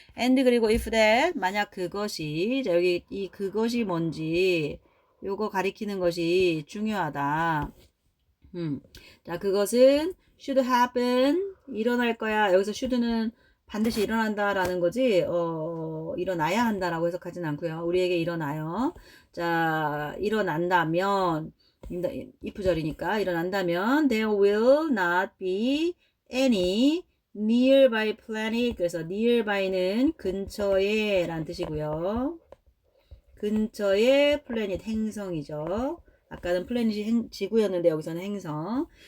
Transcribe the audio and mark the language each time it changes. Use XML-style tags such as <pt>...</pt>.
<ko>and 그리고</ko> <en>if that</en> <ko>만약 그것이 자 여기 이 그것이 뭔지 요거 가리키는 것이 중요하다. 자 그것은</ko> <en>should happen</en> <ko>일어날 거야. 여기서 should는 반드시 일어난다라는 거지. 일어나야 한다라고 해석하진 않고요. 우리에게 일어나요. 자 일어난다면 if절이니까 일어난다면</ko> <en>there will not be any nearby planet.</en> <ko>그래서 nearby는 근처에 라는 뜻이고요. 근처에 플래닛 행성이죠. 아까는 플래닛이 지구였는데 여기서는 행성.</ko>